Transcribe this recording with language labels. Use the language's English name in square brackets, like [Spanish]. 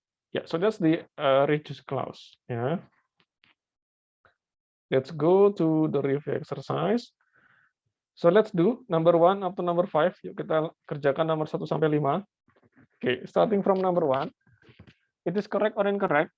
[English] Yeah, so that's the reduced clause. Yeah. Let's go to the review exercise. So let's do number 1 up to number 5. [Indonesian] Yuk kita kerjakan nomor 1 sampai 5. [English] Okay, starting from number 1. It is correct or incorrect?